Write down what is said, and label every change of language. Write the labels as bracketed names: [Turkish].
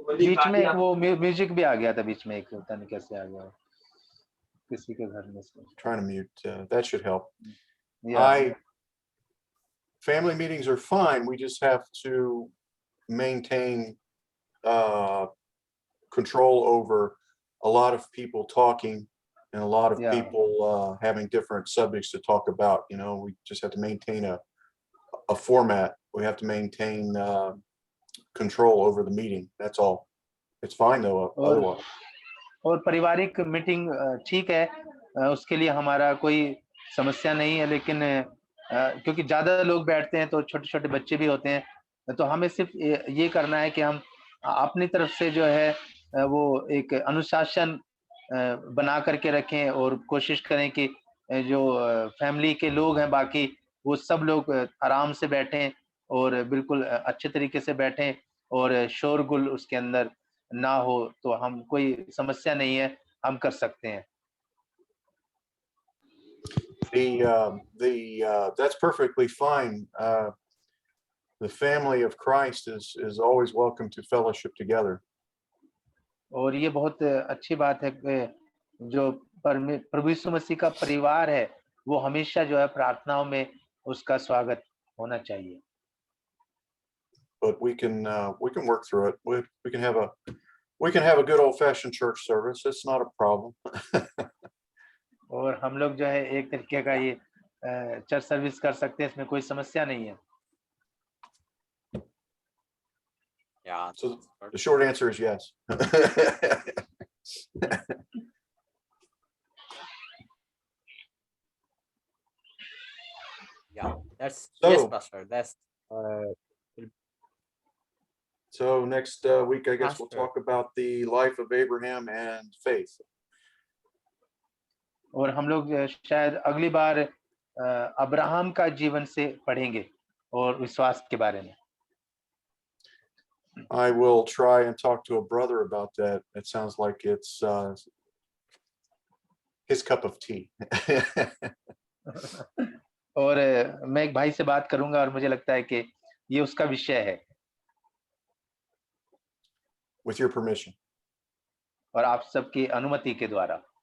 [Hindi] बीच में एक वो म्यूजिक भी आ गया था बीच में एक पता नहीं कैसे आ गया किसी के घर में से. [English] Trying to mute. That should help. Yeah. Family meetings are fine. We just have to maintain control over a lot of people talking and a lot of Yeah. people having different subjects to talk about. You know, we just have to maintain a format. We have to maintain control over the meeting. That's all. It's fine though. Otherwise. [Hindi] और पारिवारिक meeting ठीक है, उसके लिए हमारा कोई समस्या नहीं है, लेकिन क्योंकि ज्यादा लोग बैठते हैं तो छोटे छोटे बच्चे भी होते हैं, तो हमें सिर्फ ये करना है कि हम अपनी तरफ से जो है वो एक अनुशासन बना करके रखें और कोशिश करें कि जो फैमिली के लोग हैं बाकी वो सब लोग आराम से बैठें और बिल्कुल अच्छे तरीके से बैठें और शोरगुल उसके अंदर ना हो, तो हम कोई समस्या नहीं है, हम कर सकते हैं. [English] That's perfectly fine. The family of Christ is always welcome to fellowship together. [Hindi] और ये बहुत अच्छी बात है कि जो प्रभु यीशु मसीह का परिवार है वो हमेशा जो है प्रार्थनाओं में उसका स्वागत होना चाहिए. [English] But we can work through it. We can have a good old-fashioned church service. It's not a problem. [Hindi] और हम लोग जो है एक तरीके का ये चर्च सर्विस कर सकते हैं, इसमें कोई समस्या नहीं है. [English] Yeah. So the short answer is yes. Yeah, that's So- yes, Pastor. That's So next week, I guess we'll Pastor. talk about the life of Abraham and faith. [Hindi] और हम लोग शायद अगली बार अब्राहम का जीवन से पढ़ेंगे और विश्वास के बारे में. [English] I will try and talk to a brother about that. It sounds like it's his cup of tea. [Hindi] और मैं एक भाई से बात करूंगा और मुझे लगता है कि ये उसका विषय है. [English] With your permission. [Hindi] और आप सबकी अनुमति के द्वारा.